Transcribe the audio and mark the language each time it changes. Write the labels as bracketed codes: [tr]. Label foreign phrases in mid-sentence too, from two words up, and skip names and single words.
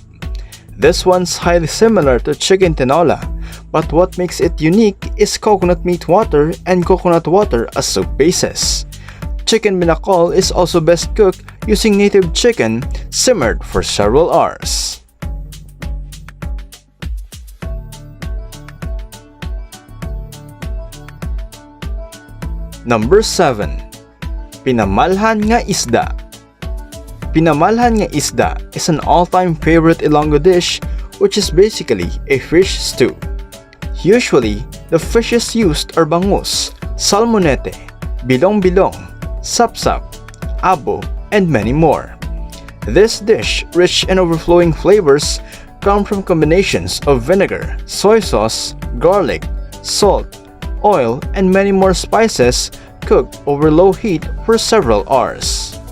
[en] This one's highly similar to chicken tinola, but what makes it unique is coconut meat water and coconut water as soup bases. Chicken binakol is also best cooked using native chicken simmered for several hours. Number 7. Pinamalhan nga isda. Pinamalhan nga isda is an all-time favorite Ilonggo dish, which is basically a fish stew. Usually, the fishes used are bangus, salmonete, bilong-bilong, sapsap, abo, and many more. This dish, rich in overflowing flavors, come from combinations of vinegar, soy sauce, garlic, salt, oil, and many more spices cooked over low heat for several hours.